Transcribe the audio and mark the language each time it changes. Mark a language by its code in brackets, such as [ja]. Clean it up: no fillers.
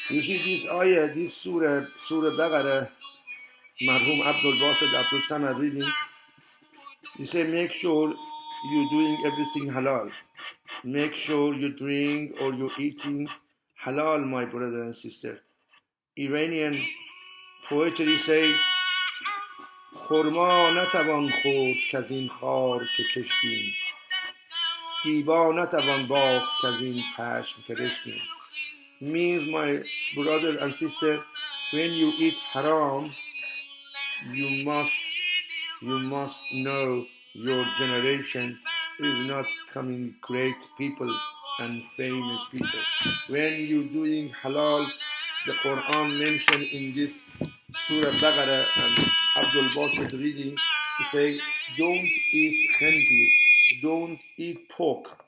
[en] see this ayah, this Surah Baqarah, Marhum Abdul Basit Abdul Samad reading. He say, make sure you're doing everything halal. Make sure you drink or you're eating halal, my brother and sister. Iranian poetry say, [fa] خرما نتوان خورد که از این خار که کشتیم، دیبا نتوان باخت که از این پشم که رشتیم. [en] Means, my brother and sister, when you eat haram, you must know your generation is not coming great people and famous people. When you doing halal, the Quran mentioned in this Surah Baqarah and Abdul Basit reading, he say, don't eat khanzir, don't eat pork.